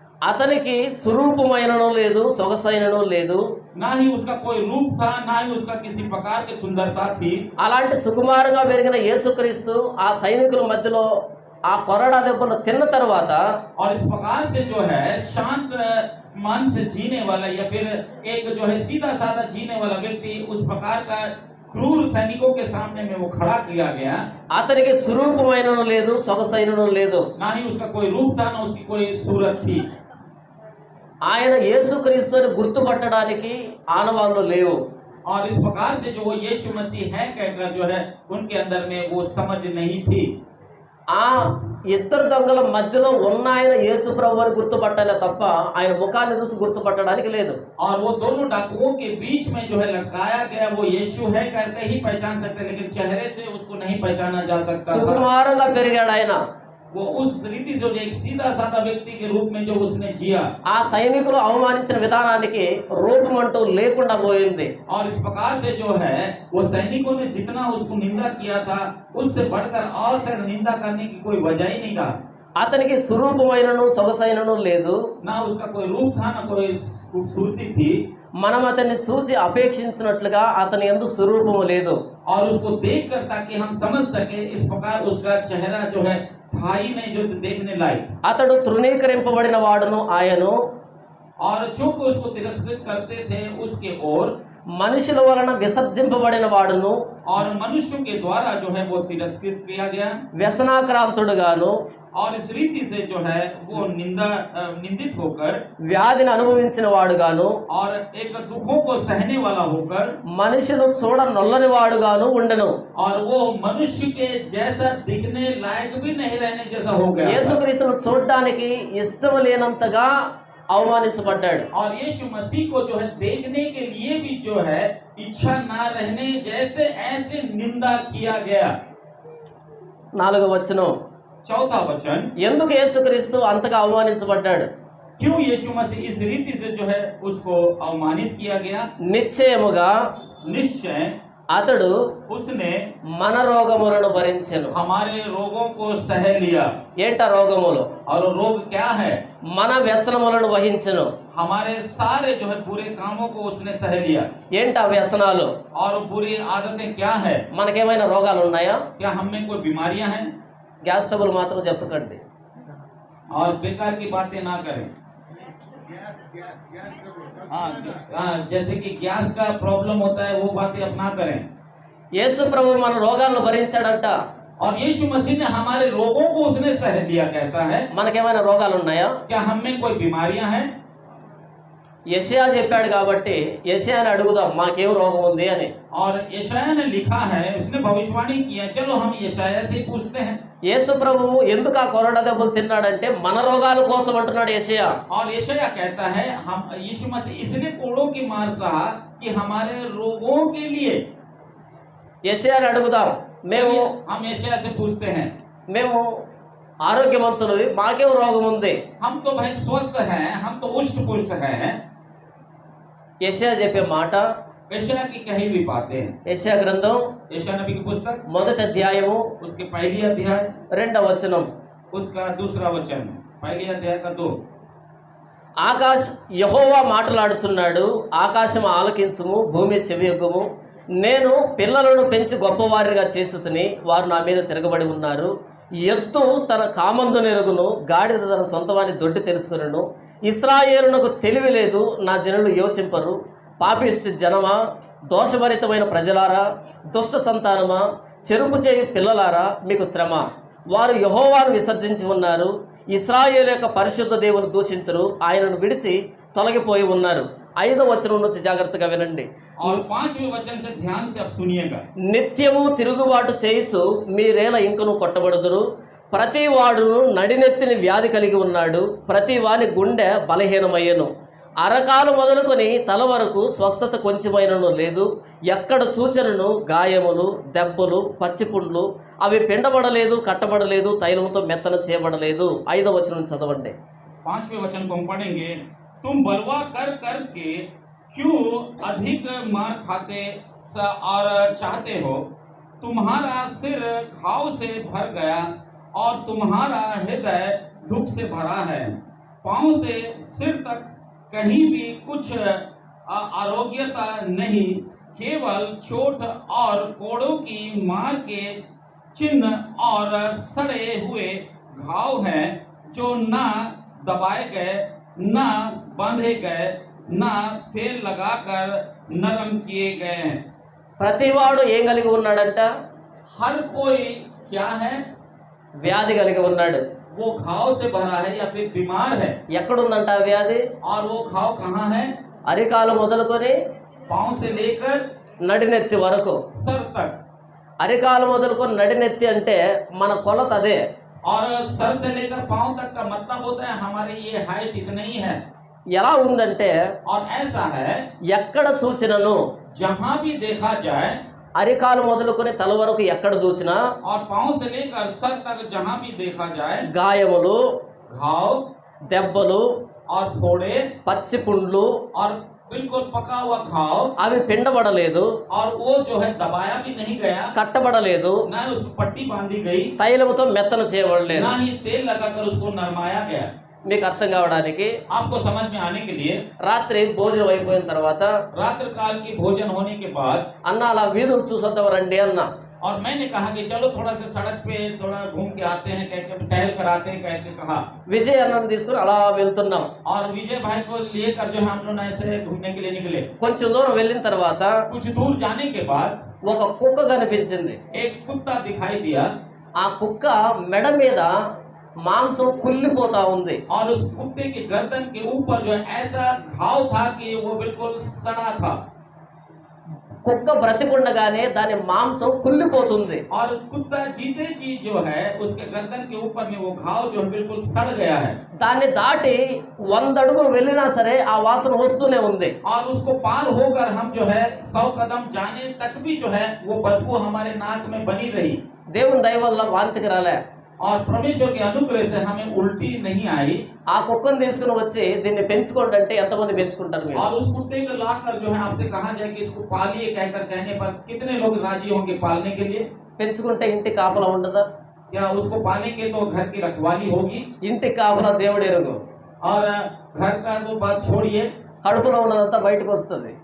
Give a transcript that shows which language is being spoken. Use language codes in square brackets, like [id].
[te] అతనికి స్వరూపమైనను లేదు, సొగసైనను లేదు. [hi] ना ही उसका कोई रूप था, ना ही उसका किसी प्रकार की सुंदरता थी। [te] అలాంటి సుకుమారంగా పెరిగిన యేసుక్రీస్తు ఆ సైనికుల మధ్యలో ఆ కొరడా దెబ్బలు తిన్న తర్వాత [hi] और इस प्रकार से जो है शांत मन से जीने वाला या फिर एक जो है सीधा साधा जीने वाला व्यक्ति उस प्रकार का क्रूर सैनिकों के सामने में वो खड़ा किया गया। [te] అతనికి స్వరూపమైనను లేదు, సొగసైనను లేదు. [hi] ना ही उसका कोई रूप था, ना उसकी कोई सूरत थी। [te] ఆయన యేసుక్రీస్తుని గుర్తుపట్టడానికి ఆనవాళ్ళు లేవు. [hi] और इस प्रकार से जो वो यीशु मसीह है कहकर जो है उनके अंदर में वो समझ नहीं थी। [te] ఆ ఇద్దరు దొంగల మధ్యలో ఉన్న ఆయన యేసు ప్రభువుని గుర్తుపట్టాలే తప్ప ఆయన ముఖాన్ని చూసి గుర్తుపట్టడానికి లేదు. [hi] और वो दोनों डाकुओं के बीच में जो है लटकाया गया वो यीशु है करके ही पहचान सकते, लेकिन चेहरे से उसको नहीं पहचाना जा सकता था। [te] సుకుమారంగా పెరిగాడు ఆయన. [hi] वो उस रीति से एक सीधा साधा व्यक्ति के रूप में जो उसने जिया। [te] ఆ సైనికులు అవమానించిన విధానానికి రూపం అంటూ లేకుండా పోయింది. [hi] और इस प्रकार से जो है वो सैनिकों ने जितना उसको निंदा किया था उससे बढ़कर और से निंदा करने की कोई वजह ही नहीं था। [te] అతనికి స్వరూపమైనను సొగసైనను లేదు. [hi] ना उसका कोई रूप था, ना कोई खूबसूरती थी। [te] మనం అతన్ని చూసి అపేక్షించినట్లుగా అతని యందు స్వరూపము లేదు. [hi] और उसको देखकर ताकि हम समझ सके इस प्रकार उसका चेहरा जो है था ही नहीं जो देखने लायक। [te] అతడు తృణీకరింపబడిన వాడును ఆయను, [hi] और जो कोई उसको तिरस्कृत करते थे उसके ओर, [te] మనుషుల వలన విసర్జింపబడిన వాడును, [hi] और मनुष्यों के द्वारा जो है वो तिरस्कृत किया गया। [te] వ్యసనాక్రాంతుడుగాను, [hi] और इस रीति से जो है वो निंदित होकर, [te] వ్యాధిని అనుభవించిన వాడుగాను, [hi] और एक दुखों को सहने वाला होकर, [te] మనుషులు చూడ నొల్లని వాడుగాను ఉండెను. [hi] और वो मनुष्य के जैसा दिखने लायक भी नहीं रहने जैसा हो गया। [te] యేసుక్రీస్తును చూడడానికి ఇష్టం లేనంతగా అవమానించబడ్డాడు. [hi] और यीशु मसीह को जो है देखने के लिए भी जो है इच्छा ना रहने जैसे ऐसे निंदा किया गया। [te] 4వ వచనం, [hi] चौथा वचन, [te] ఎందుకు యేసుక్రీస్తు అంతగా అవమానించబడ్డాడు? [hi] क्यों यीशु मसीह इस रीति से जो है उसको अवमानित किया गया? [te] నిశ్చయముగా [hi] निश्चय [te] అతడు [hi] उसने [te] మన రోగములను భరించెను. [hi] हमारे रोगों को सह लिया। [te] ఏంట రోగములు? [hi] और रोग क्या है? [te] మన వ్యసనములను వహించెను. [hi] हमारे सारे जो है बुरे कामों को उसने सह लिया। [te] ఏంట వ్యసనాలు? [hi] और बुरी आदतें क्या है? [te] మనకేమైనా రోగాలు ఉన్నాయా? [hi] क्या हम में कोई बीमारियां हैं? [te] గ్యాస్ ట్రబుల్ మాత్రం చెప్పకండి. [hi] और बेकार की बातें ना करें। हाँ, जैसे कि गैस का प्रॉब्लम होता है वो बातें अब ना करें। [te] యేసు ప్రభు మన రోగాలను భరించాడంట. [hi] और यीशु मसीह ने हमारे रोगों को उसने सह लिया कहता है। [te] మనకేమైనా రోగాలు ఉన్నాయా? [hi] क्या हम में कोई बीमारियां हैं? [te] యెషయా చెప్పాడు కాబట్టి యెషయాని అడుగుదాం మాకేం రోగం ఉంది అని. [hi] और यशायाह ने लिखा है, उसने भविष्यवाणी किया, चलो हम यशायाह से पूछते हैं। [te] యేసు ప్రభువు ఎందుకు ఆ కొరడా దెబ్బలు తిన్నాడంటే మన రోగాల కోసం అంటున్నాడు యెషయా. [hi] और यशायाह कहता है हम यीशु मसीह इसलिए कोड़ों की मार सहा कि हमारे रोगों के लिए। [te] యెషయాని అడుగుదాం, [hi] हम यशायाह से पूछते हैं, [te] మేము ఆరోగ్యవంతులు, మాకేం రోగం ఉంది? [hi] हम तो भाई स्वस्थ हैं, हम तो उष्ट पुष्ट हैं। [te] యెషయా చెప్పే మాట, [hi] यशायाह की कही हुई बातें, [te] యెషయా గ్రంథం [hi] यशायाह नबी की पुस्तक [te] మొదటి అధ్యాయము [hi] उसके पहली अध्याय [te] 2వ వచనం, [hi] उसका दूसरा वचन, पहली अध्याय का 2। [te] యెహోవా మాట్లాడుచున్నాడు, ఆకాశం ఆలకించుము, భూమి చెవియొగ్గుము. నేను పిల్లలను పెంచి గొప్పవారిగా చేసితిని, వారు నా మీద తిరగబడి ఉన్నారు. ఎత్తు తన కామందు నెరుగును, గాడిద తన సొంతవాని దొడ్డి తెలుసుకును. ఇశ్రాయేలునకు తెలివి లేదు, నా జనులు యోచింపరు. పాపిష్టి జనమా, దోషభరితమైన ప్రజలారా, దుష్ట సంతానమా, చెరుపు చేయి పిల్లలారా, మీకు శ్రమ. వారు యెహోవాను విసర్జించి ఉన్నారు, ఇశ్రాయేలు యొక్క పరిశుద్ధ దేవుని దూషింతురు, ఆయనను విడిచి తొలగిపోయి ఉన్నారు. 5వ వచనం నుంచి జాగ్రత్తగా వినండి. [hi] और 5वें वचन से ध्यान से अब सुनिएगा। [te] నిత్యము తిరుగుబాటు చేయుచు మీరేలా ఇంకను కొట్టబడుదురు. ప్రతి వాడును నడినెత్తిని వ్యాధి కలిగి ఉన్నాడు, ప్రతి వాని గుండె బలహీనమయ్యను. అరకాలు మొదలుకొని తల వరకు స్వస్థత కొంచెమైనను లేదు. ఎక్కడ చూసినను గాయములు, దెబ్బలు, పచ్చిపుండ్లు, అవి పిండబడలేదు, కట్టబడలేదు, తైలంతో మెత్తన చేయబడలేదు. 5వ వచనం చదవండి. [hi] 5वें वचन को हम पढ़ेंगे। तुम बलवा कर कर के क्यों अधिक मार खाते और चाहते हो? तुम्हारा सिर घाव से भर गया और तुम्हारा हृदय दुख से भरा है। पांव से सिर तक कहीं भी कुछ आरोग्यता नहीं, केवल चोट और कोड़ों की मार के चिन्ह और सड़े हुए घाव हैं, जो ना दबाए गए, ना बांधे गए, ना तेल लगाकर नरम किए गए हैं। [te] ప్రతివాడు ఏం కలిగి ఉన్నాడంట? [hi] हर कोई क्या है? [te] వ్యాధి కలిగి ఉన్నాడు. [hi] वो घाव से भरा है या फिर बीमार है। [te] ఎక్కడుందంట ఆ వ్యాధి? [hi] और वो घाव कहाँ है? [te] అరికాలు మొదలుకొని [hi] पांव से लेकर [te] నడినెత్తి వరకు. [hi] सर तक। [te] అరికాలు మొదలుకొని నడినెత్తి అంటే మన కొలత అదే. [hi] और सर से लेकर पांव तक का मतलब होता है हमारी ये हाइट इतना ही है। [te] ఎలా ఉందంటే, [hi] और ऐसा है [te] ఎక్కడ చూసినను, [hi] जहाँ भी देखा जाए, [te] అరికాలు మొదలుకొని తల వరకు ఎక్కడ చూసినా [hi] और पांव से लेकर सर तक जहाँ भी देखा जाए, [te] గాయములు, [hi] घाव [te] దెబ్బలు, [hi] और फोड़े [te] పచ్చి పుండ్లు, [hi] और बिल्कुल पका हुआ घाव, [te] అవి పిండబడలేదు, [hi] और वो जो है दबाया भी नहीं गया, [te] కట్టబడలేదు, [hi] ना उसको पट्टी बांधी गई, [te] తైలముతో మెత్తన చేయబడలేదు. [hi] ना ही तेल लगाकर उसको नरमाया गया। [te] మీకు అర్థం కావడానికి, [hi] आपको समझ में आने के लिए, [te] రాత్రి భోజనం అయిపోయిన తర్వాత [hi] रात्रि काल की भोजन होने के बाद, [te] అన్న అలా వీధులు చూసొద్దాం రండి అన్న. [hi] और मैंने कहा कि चलो थोड़ा सा सड़क पे थोड़ा घूम के आते हैं, कह के टहल कर आते हैं, कह के कहा। [te] విజయ్ అన్నను తీసుకుని అలా వెళ్తున్నాం. [hi] और विजय भाई को लेकर जो है हम लोग ऐसे घूमने के लिए निकले। [te] కొంచెం దూరం వెళ్ళిన తర్వాత [hi] कुछ दूर जाने के बाद [te] ఒక కుక్క కనిపించింది. [hi] एक कुत्ता दिखाई दिया, [te] ఆ కుక్క మెడ మీద మాంసం కుళ్ళిపోతా ఉంది. [hi] और उस कुत्ते के गर्दन के ऊपर जो है ऐसा घाव था कि वो बिल्कुल सड़ा था। [te] కుక్క బ్రతికుండగానే దాని మాంసం కుళ్ళిపోతుంది. [hi] और कुत्ता जीते जी जो है उसके गर्दन के ऊपर में वो घाव जो है बिल्कुल सड़ गया है। [te] దాన్ని దాటి 100 అడుగులు వెళ్ళినా సరే ఆ వాసన వస్తూనే ఉంది. [hi] और उसको पार होकर हम जो है 100 कदम जाने तक भी जो है वो बदबू हमारे नाक में बनी रही। [te] దేవుని దయ వల్ల వాంతికి రాలే. [hi] और परमेश्वर के अनुग्रह से हमें उल्टी नहीं आई। [te] ఆ కుక్కను తీసుకుని వచ్చి దీన్ని పెంచుకోండి అంటే ఎంతమంది పెంచుకుంటారు మీరు? [hi] और उस कुत्ते को लाकर जो है आपसे कहा जाए कि इसको पालिए कहकर कहने पर कितने लोग राजी होंगे पालने के लिए? [te] పెంచుకుంటే ఇంటి కాపలా ఉండదా? [hi] क्या उसको पालेंगे तो घर की रखवाली होगी? [te] ఇంటి కాపలా దేవుడు ఎరుగు. [hi] और घर का तो बात छोड़िए, [te] కడుపులో ఉన్నదంతా బయటకు వస్తుంది.